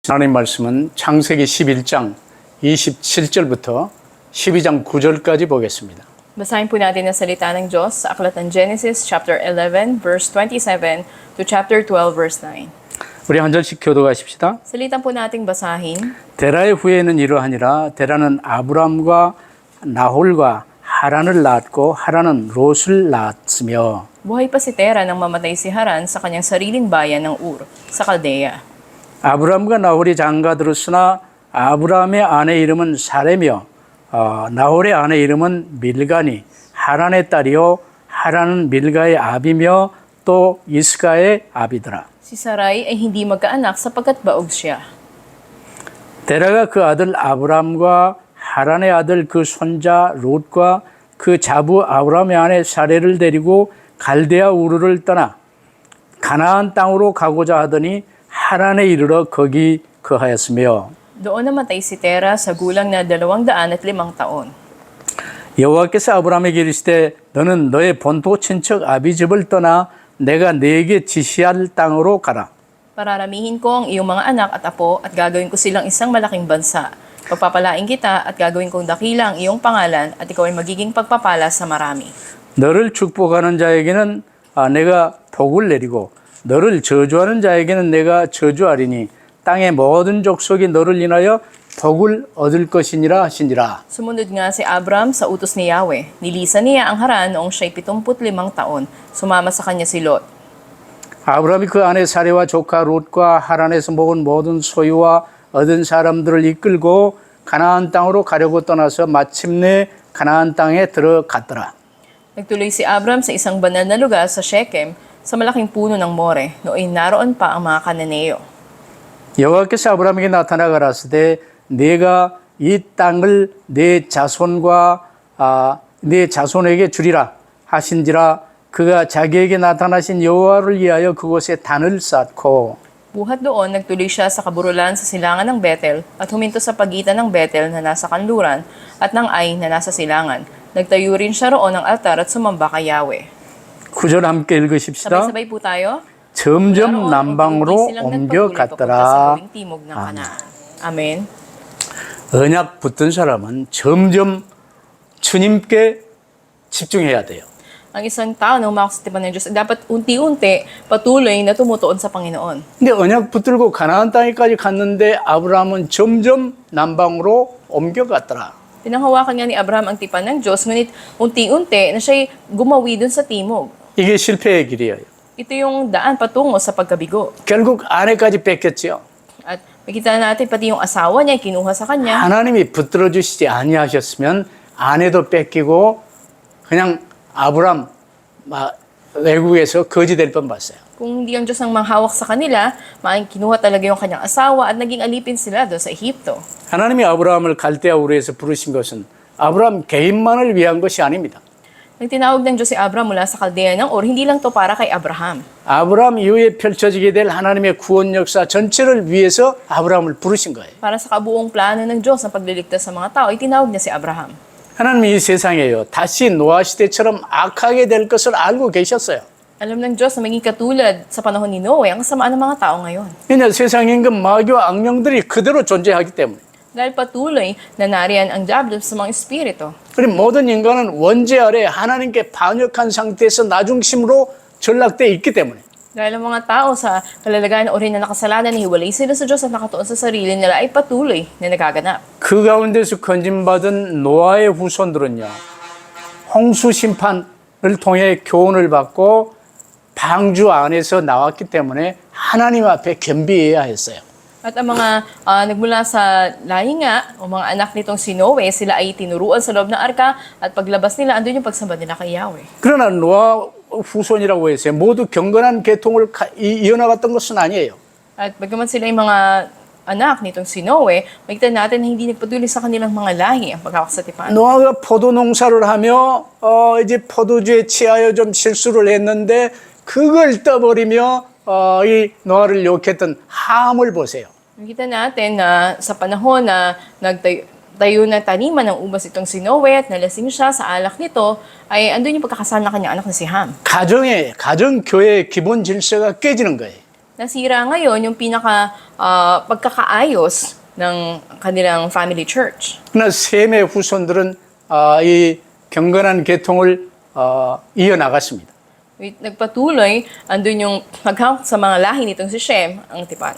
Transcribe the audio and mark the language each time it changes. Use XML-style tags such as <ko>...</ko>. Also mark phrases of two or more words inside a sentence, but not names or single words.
<ko>하나님 말씀은 창세기 11장 27절부터 12장 9절까지 보겠습니다.</ko> <tl>Basahin po natin ang salita ng Diyos sa aklat ng Genesis</tl> <en>chapter 11 verse 27 to chapter 12 verse 9.</en> <ko>우리 한 절씩 교도하십시다.</ko> <tl>Salitan po nating basahin.</tl> <ko>데라의 후예는 이러하니라. 데라는 아브람과 나홀과 하란을 낳았고 하란은 롯을 낳았으며</ko> <tl>Buhay pa si Tera nang mamatay si Haran sa kanyang sariling bayan ng Ur, sa Kaldea.</tl> <ko>아브람과 나홀이 장가들었으나 아브람의 아내 이름은 사레며 나홀의 아내 이름은 밀가니 하란의 딸이요 하란은 밀가의 아비며 또 이스가의 아비더라.</ko> <tl>Si Sarai ay hindi magkaanak sapagkat baog siya.</tl> <ko>데라가 그 아들 아브람과 하란의 아들 그 손자 롯과 그 자부 아브람의 아내 사레를 데리고 갈대아 우르를 떠나 가나안 땅으로 가고자 하더니 하란에 이르러 거기 거하였으며</ko> <tl>Doon namatay si Tera sa gulang na 205 taon.</tl> <ko>여호와께서 아브람에게 이르시되 너는 너의 본토 친척 아비 집을 떠나 내가 네게 지시할 땅으로 가라.</ko> <tl>Pararamihin ko ang iyong mga anak at apo at gagawin ko silang isang malaking bansa. Pagpapalain kita at gagawin kong dakila ang iyong pangalan at ikaw ay magiging pagpapala sa marami.</tl> <ko>너를 축복하는 자에게는 내가 복을 내리고 너를 저주하는 자에게는 내가 저주하리니 땅의 모든 족속이 너를 인하여 복을 얻을 것이니라 하시니라.</ko> <tl>Sumunod nga si Abram sa utos ni Yahweh. Nilisan niya ang Haran noong siya'y 75 taon. Sumama sa kanya si Lot.</tl> <ko>아브람이 그 아내 사레와 조카 롯과 하란에서 먹은 모든 소유와 얻은 사람들을 이끌고 가나안 땅으로 가려고 떠나서 마침내 가나안 땅에 들어갔더라.</ko> <tl>Nagtuloy si Abram sa isang banal na lugar sa Shechem, sa malaking puno ng More. Noon naroon pa ang mga Kananeo.</tl> <ko>여호와께서 아브람에게 나타나 가라사대 네가 이 땅을 네 자손과 네 자손에게 주리라 하신지라 그가 자기에게 나타나신 여호와를 위하여 그곳에 단을 쌓고</ko> <tl>Buhat doon, nagtuloy siya sa kaburulan sa silangan ng Bethel at huminto sa pagitan ng Bethel na nasa kanluran at ng Ai na nasa silangan. Nagtayo rin siya roon ng altar at sumamba kay Yahweh.</tl> <ko>9절 함께 읽으십시다.</ko> <tl>Sabay-sabay po tayo.</tl> <ko>점점 남방으로 옮겨갔더라. 아멘. 언약 붙든 사람은 점점 주님께 집중해야 돼요.</ko> <tl>Ang isang tao na umakot sa tipan ng Diyos, dapat unti-unti patuloy na tumutuon sa Panginoon.</tl> <ko>근데 언약 붙들고 가나안 땅에까지 갔는데 아브라함은 점점 남방으로 옮겨갔더라.</ko> <tl>Pinanghawakan nga ni Abraham ang tipan ng Diyos, ngunit unti-unti na siya'y gumawi dun sa timog.</tl> <ko>이게 실패의 길이에요.</ko> <tl>Ito yung daan patungo sa pagkabigo.</tl> <ko>결국 아내까지 뺏겼지요.</ko> <tl>At makita natin pati yung asawa niya, kinuha sa kanya.</tl> <ko>하나님이 붙들어 주시지 아니하셨으면 아내도 뺏기고 그냥 아브람 외국에서 거지 될 뻔 봤어요.</ko> <tl>Kung hindi ang Diyos ang manghawak sa kanila, maaaring kinuha talaga yung kanyang asawa at naging alipin sila doon sa Ehipto.</tl> <ko>하나님이 아브라함을 갈대아 우르에서 부르신 것은 아브라함 개인만을 위한 것이 아닙니다.</ko> <tl>Nang tinawag ng Diyos si Abraham mula sa Kaldea ng Ur, hindi lang to para kay Abraham.</tl> <ko>아브라함 이후에 펼쳐지게 될 하나님의 구원 역사 전체를 위해서 아브라함을 부르신 거예요.</ko> <tl>Para sa kabuong plano ng Diyos na pagliligtas sa mga tao, itinawag niya si Abraham.</tl> <ko>하나님이 이 세상에요. 다시 노아 시대처럼 악하게 될 것을 알고 계셨어요.</ko> <tl>Alam ng Diyos na maging katulad sa panahon ni Noe ang kasamaan ng mga tao ngayon.</tl> <ko>왜냐 세상 임금 마귀와 악령들이 그대로 존재하기 때문에.</ko> <tl>Dahil patuloy na nariyan ang diablo sa mga espiritu.</tl> <ko>그리고 모든 인간은 원죄 아래 하나님께 반역한 상태에서 나중심으로 전락되어 있기 때문에.</ko> <tl>Dahil ang mga tao sa kalalagayan o rin na nakasalanan, hiwalay sila sa Diyos at nakatuon sa sarili nila ay patuloy na nagaganap.</tl> <ko>그 가운데서 건진받은 노아의 후손들은요. 홍수 심판을 통해 교훈을 받고 방주 안에서 나왔기 때문에 하나님 앞에 겸비해야 했어요.</ko> <tl>At ang mga nagmula sa lahinga o mga anak nitong si Noe, sila ay tinuruan sa loob ng arka at paglabas nila, andun yung pagsamba nila kay Yahweh.</tl> <ko>그러나 노아 후손이라고 했어요. 모두 경건한 계통을 이어나갔던 것은 아니에요.</ko> <tl>At bagaman sila yung mga anak nitong si Noe, makita natin na hindi nagpatuloy sa kanilang mga lahi ang pagkakasatipan.</tl> <ko>노아가 포도 농사를 하며 이제 포도주에 취하여 좀 실수를 했는데 그걸 떠버리며 이 노아를 욕했던 함을 보세요.</ko> <tl>Makita natin na sa panahon na nagtayo na taniman ng ubas itong si Noe at nalasing siya sa alak nito, ay andun yung pagkakasal ng kanyang anak na si Ham.</tl> <ko>가정 교회의 기본 질서가 깨지는 거예요.</ko> <tl>Nasira ngayon yung pagkakaayos ng kanilang</tl> <en>family church.</en> <ko>그러나 셈의 후손들은 이 경건한 계통을 이어나갔습니다.</ko> <tl>Nagpatuloy, andun yung paghawak sa mga lahi nitong si Shem, ang tipan.</tl>